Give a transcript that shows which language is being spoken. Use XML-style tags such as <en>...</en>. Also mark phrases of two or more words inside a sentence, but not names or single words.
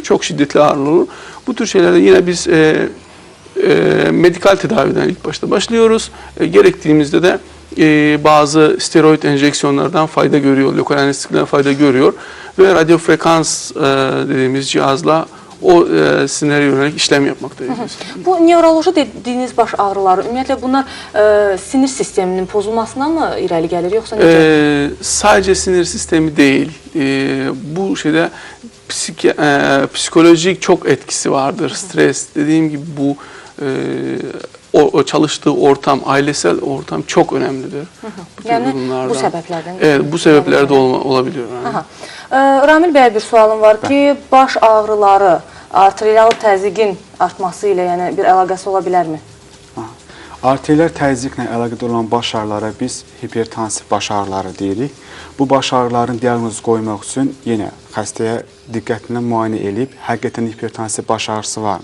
<tr>Çok şiddetli ağrılar olur. Bu tür şeylerde yine biz medikal tedaviden ilk başta başlıyoruz. Gerektiğimizde de bazı steroid enjeksiyonlardan fayda görüyor, lokal anesteziden fayda görüyor ve radyofrekans dediğimiz cihazla o sinire yönelik işlem yapmaktayız.</tr> <az>Bu nevroloji dediğiniz baş ağrıları, ümumiyyətlə bunlar sinir sisteminin pozulmasına mı irəli gəlir, yoxsa necə?</az> <tr>Sadece sinir sistemi değil, bu şeyde psikolojik çok etkisi vardır. Stres, dediğim gibi bu o çalıştığı ortam, ailesel ortam çok önemlidir. Yani bu sebeplerden. Evet, bu sebeplerde olabiliyor. Yani.</tr> <az>Ramil bəy, bir sualım var ki, baş ağrıları arterial təzyiqin artması ilə yəni bir əlaqəsi ola bilərmi? Arterial təzyiqlə əlaqədar olan baş ağrılara biz hipertansif baş ağrıları deyirik. Bu baş ağrıların diaqnozu qoymaq üçün yenə xəstəyə diqqətlə müayinə edib, həqiqətən hipertansif baş ağrısı varmı?</az>